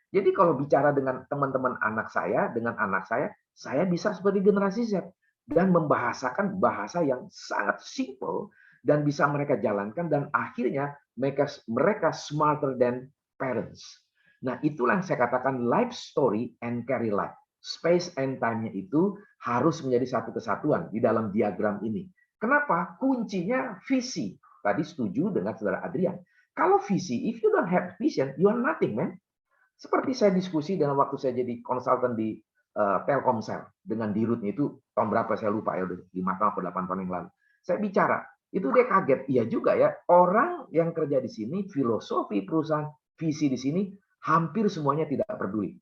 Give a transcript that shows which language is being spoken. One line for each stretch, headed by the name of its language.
Indonesian: Jadi kalau bicara dengan teman-teman anak saya, dengan anak saya bisa seperti generasi Z dan membahasakan bahasa yang sangat simple dan bisa mereka jalankan, dan akhirnya mereka
English: smarter than parents.
Indonesian: Nah, itulah yang saya katakan
English: life story and career life. Space and time-
Indonesian: nya itu harus menjadi satu kesatuan di dalam diagram ini. Kenapa? Kuncinya visi. Tadi setuju dengan saudara Adrian. Kalau visi,
English: if you don't have vision, you are nothing, man.
Indonesian: Seperti saya diskusi dengan waktu saya jadi konsultan di Telkomsel dengan Dirutnya itu tahun berapa saya lupa ya, udah 5 tahun atau 8 tahun yang lalu. Saya bicara, itu dia kaget. Iya juga ya, orang yang kerja di sini, filosofi perusahaan, visi di sini, hampir semuanya tidak peduli.